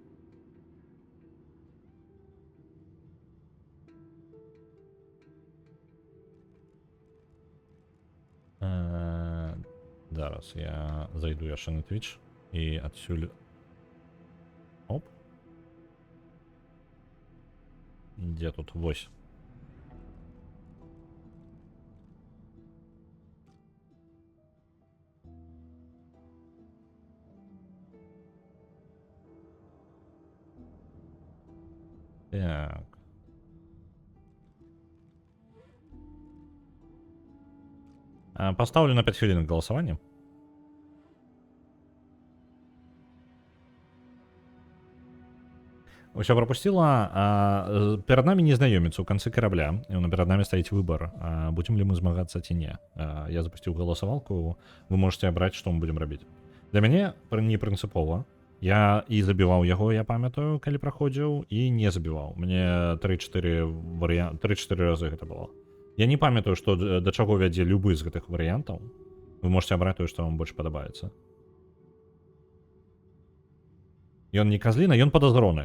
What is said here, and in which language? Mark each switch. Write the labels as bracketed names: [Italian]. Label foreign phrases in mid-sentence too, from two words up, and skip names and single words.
[Belarusian] Зараз я зайду яшчэ на Twitch і адсюль... Оп. Дзе тут? Вось. Так. [Russian] Поставлю на 5 хвилин голосование. Все пропустила. Перед нами незнакомец у конце корабля. И перед нами стоит выбор, будем ли мы [Belarusian] змагаться ці не. [Russian] Я запустил голосовалку. Вы можете обрать, что мы будем робить. Для меня не принципово. [Belarusian] Я і забіваў яго, я памятаю, калі праходзіў, і не забіваў. Мне 3-4 разы гэта было. Я не памятаю, што да чаго вядзе любы з гэтых варыянтаў. Вы можете абраць тое, што вам больш падабаецца. Ён не казліна, ён падазроны.